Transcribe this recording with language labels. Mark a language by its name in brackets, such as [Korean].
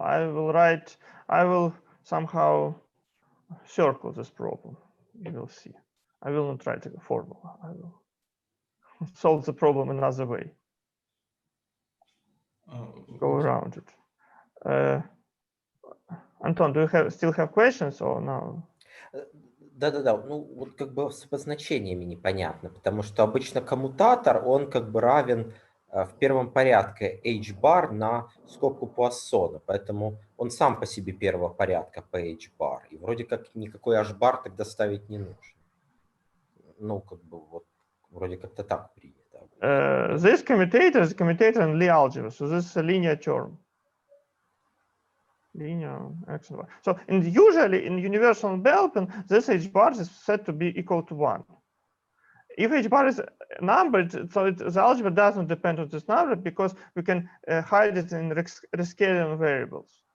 [English] I will somehow circle this problem. You will see. I will not write a formula. I will solve the problem another way. Go around it. Anton, do you still have questions or no? [Russian] Да-да-да, ну вот как бы с обозначениями непонятно, потому что обычно коммутатор, он как бы равен в первом порядке h-бар на скобку Пуассона, поэтому он сам по себе первого порядка по h-бар, и вроде как никакой h-бар тогда ставить не нужно. Ну, как бы вот, вроде как-то так принято. [English] This commutator is a commutator in Lie algebra, so this is a linear term. Linear x and y. So usually in universal Belpin, this h bar is said to be equal to 1. If h bar is numbered, so the algebra doesn't depend on this number because we can hide it in Rascalian variables.